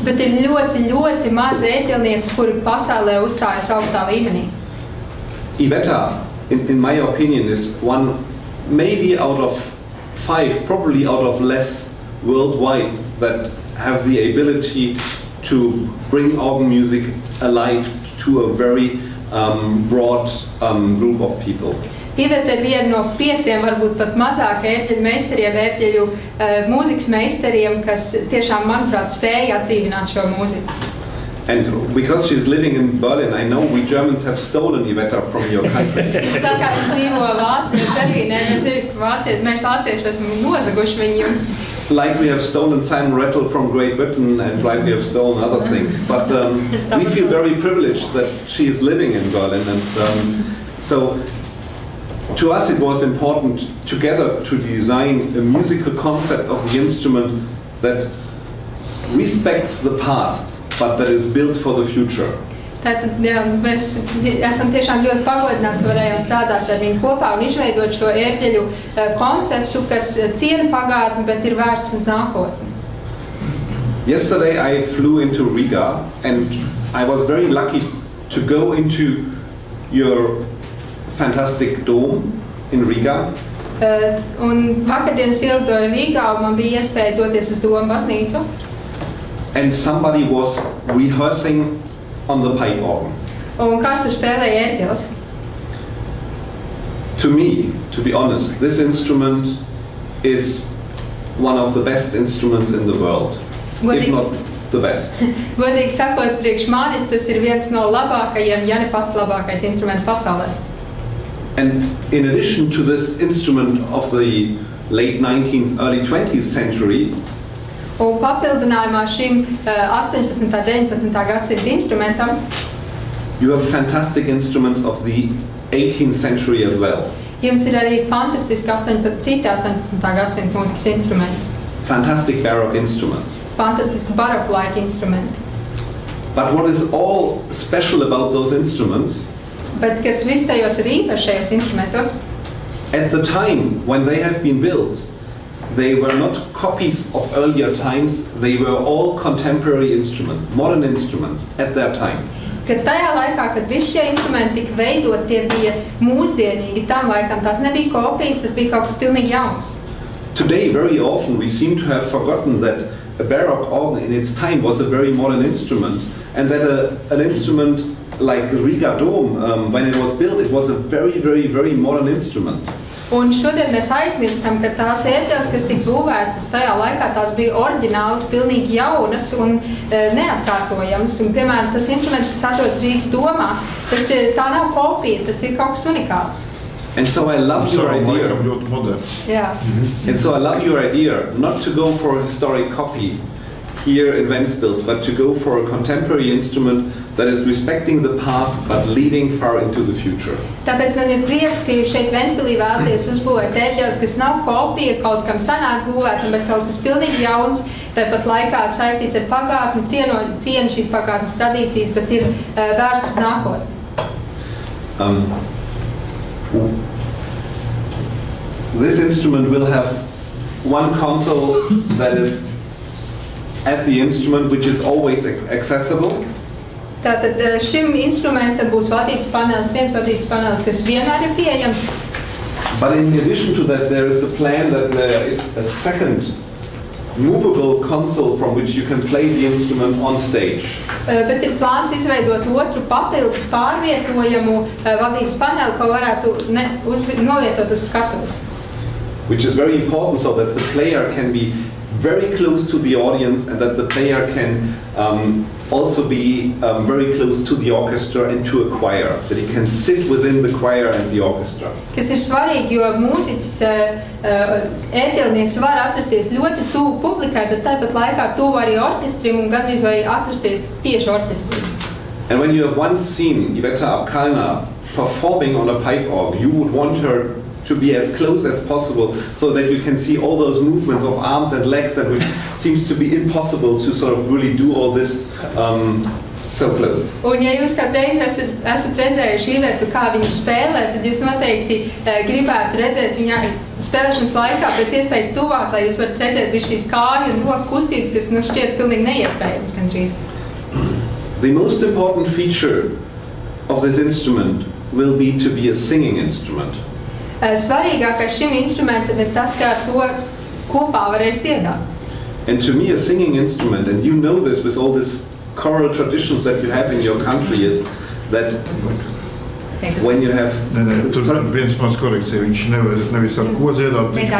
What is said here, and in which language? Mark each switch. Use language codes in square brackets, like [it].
[lv] Bet ir ļoti, ļoti maz ērģelnieku, kuri pasaulē uzstājas augstā līmenī. [en] Iveta, in my opinion, is one maybe out of 5, probably out of less worldwide that have the ability to bring organ music alive to a very broad group of people. [lv] Iveta ir viena no 5, varbūt pat mazāk ērģeļu meistariem, ērģeļu mūzikas meistariem, kas tiešām, manuprāt, spēja atdzīvināt šo mūziku. [en] And because she's living in Berlin, I know we Germans have stolen Iveta from your country. [lv] Tā kā viņa dzīvo Berlīnē, mēs vācieši esam nozaguši viņu jums. [en] Like we have stolen Simon Rattle from Great Britain and like we have stolen other things. But we feel very privileged that she is living in Berlin. And so to us it was important together to design a musical concept of the instrument that respects the past, but that is built for the future. [lv] Tātad, jā, mēs esam tiešām ļoti pagodināti, varējām strādāt ar viņu kopā un izveidot šo ērģeļu konceptu, kas ciena pagātni, bet ir vērsts uz nākotni. [en] Yesterday I flew into Riga and I was very lucky to go into your fantastic dome in Riga. [lv] Un vakardienas ielidoju Rīgā un man bija iespēja doties uz Domu baznīcu. [en] And somebody was rehearsing on the pipe organ. [lv] Un kāds ir spēlēja ērģeles? [en] To me, to be honest, this instrument is one of the best instruments in the world, if not the best. [lv] Godīgi sakot, priekš manis tas ir viens no labākajiem, ja ne pats labākais instruments pasaulē. [en] And in addition to this instrument of the late 19th, early 20th century, [lv] un papildinājumā šim 18. un 19. gadsimta instrumentam, [en] you have fantastic instruments of the 18th century as well. [lv] Jums ir arī fantastiski 18. gadsimta mūzikas instrumenti. [en] Fantastic baroque instruments. [lv] Fantastiski baroku-laika instrumenti. [en] But what is all special about those instruments? [lv] Bet kas viss tajos ir īpašajos instrumentos? [en] At the time when they have been built, they were not copies of earlier times, they were all contemporary instruments, modern instruments at their time. [lv] Kad tajā laikā, kad visi šie instrumenti tika veidot, tie bija mūsdienīgi tam laikam, tās nebija kopijas, tas bija kaut kas pilnīgi jauns. [en] Today, very often, we seem to have forgotten that a Baroque organ in its time was a very modern instrument, and that an instrument like Riga Dome, when it was built, it was a very, very, very modern instrument. [lv] Un šodien mēs aizmirstam, ka tās ērģeles, kas tika būvētas tajā laikā, tās bija oriģinālas, pilnīgi jaunas un neatkārtojamas. Un, piemēram, tas instruments, kas atrodas Rīgas domā, tā nav kopija, tas ir kaut kas unikāls. [en] And so I love your idea. Yeah. And so I love your idea not to go for a historic copy here in Ventspils, but to go for a contemporary instrument that is respecting the past but leading far into the future. [lv] Tāpēc man ir prieks, ka jūs šeit Ventspilī vēlaties uzbūvēt ērģeles, kas nav kopija kaut kam sanāk būvētam, bet kaut kas pilnīgi jauns, tāpat laikā saistīts ar pagātni, ciena šīs pagātnes tradīcijas, bet ir vērsts uz nākotni. [en] This instrument will have one console that is at the instrument, which is always accessible. [lv] Tātad šim instrumentam būs vadības panelis, viens vadības panelis, kas vienmēr ir pieejams. [en] But in addition to that, there is a plan that there is a second movable console from which you can play the instrument on stage. [lv] Bet ir plāns izveidot otru papildus pārvietojamu vadības paneli, ko varētu novietot uz skatuves. [en] Which is very important so that the player can be very close to the audience and that the player can also be very close to the orchestra and to a choir, so that he can sit within the choir and the orchestra. [lv] Kas ir svarīgi, jo mūziķis, ērģelnieks var atrasties ļoti tuvu publikai, bet tāpat laikā tuvu arī orķestrim un gandrīz vai atrasties tieši orķestrim. [en] And when you have once seen Iveta Apkalna performing on a pipe organ, you would want her to be as close as possible so that you can see all those movements of arms and legs that which seems to be impossible to sort of really do all this so close. [lv] Un ja jūs kādreiz esat redzējuši Ivetu, kā viņu spēlē, tad jūs noteikti gribētu redzēt viņa spēlēšanas laikā pēc iespējas tuvāk, lai jūs varat redzēt visu šīs kāju un roku kustības, kas šķiet pilnīgi neiespējams gandrīz. [en] The most important feature of this instrument will be to be a singing instrument. [lv] Svarīgākais šim instrumentam ir tas, ka ar to kopā varēs dziedāt. [en] And to me a singing instrument, and you know this with all these choral traditions that you have in your country, is that when you have... [lv] Tur viens maz korekcija, viņš nevis ar ko dziedāt, viņš